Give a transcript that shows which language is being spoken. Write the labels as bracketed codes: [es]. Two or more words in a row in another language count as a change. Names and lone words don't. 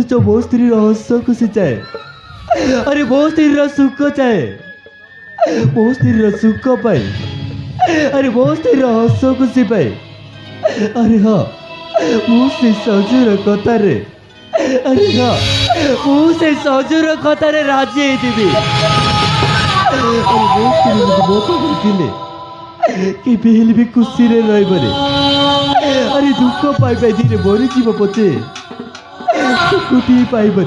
[or] ଯୋ ମୋ ସ୍ତ୍ରୀ ହସ ଖୁସି ଚାହେଁ ଅରେ ମୋ ସ୍ତ୍ରୀ ସୁଖ ଚାହେଁ ମୋ ସ୍ତ୍ରୀ ସୁଖ ପାଏ ଅରେ ମୋ ସ୍ତ୍ରୀ ହସ ଖୁସି ପାଏ ଅରେ ହଁ ମୁଁ ସେ ସଜୁର କଥାରେ ଆରେ ହଁ ମୁଁ ସେ ସଜୁର କଥାରେ ରାଜି ହେଇଯିବି। ଆରେ ମୋ ସ୍ତ୍ରୀ ଯଦି ମୋ ପାଖରେ ଥିଲେ କେବେ ହେଲେ ବି ଖୁସିରେ ରହିବନି। ଆରେ ଦୁଃଖ ପାଇ ପାଇ ଧୀରେ ମରିଯିବ ପଛେ ସୁଖଟିଏ ପାଇବନି।